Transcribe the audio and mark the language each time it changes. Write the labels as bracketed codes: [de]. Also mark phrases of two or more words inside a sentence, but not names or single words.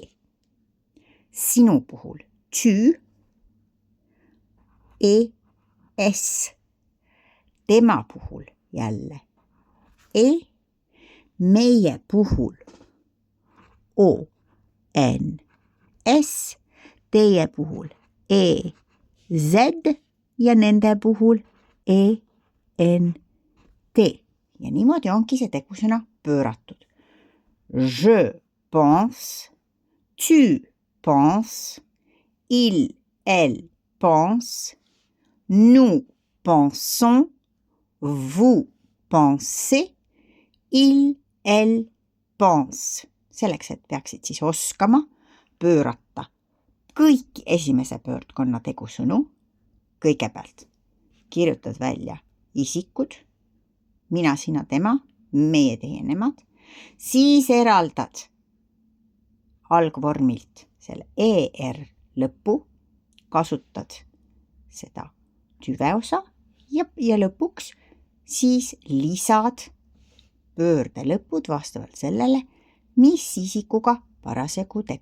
[et] Sinu puhul tu, e, S, tema puhul jälle E, meie puhul O, N, S, teie puhul E, Z ja nende puhul E, N, T. Ja niimoodi ongi see tegusõna pööratud. [fr] Je pense, tu penses, il, elle pense, nous pensons, vous pensez, il, elle pense. [et] Selleks, et peaksid siis oskama pöörata kõik esimese pöördkonna tegusõnu. Kõigepealt kirjutad välja isikud, mina, sina, tema, meie, teie, nemad. Siis eraldad algvormilt selle ER lõpu, kasutad seda tüveosa ja lõpuks siis lisad pöörde lõpud vastavalt sellele, mis isikuga parasjagu tegu on.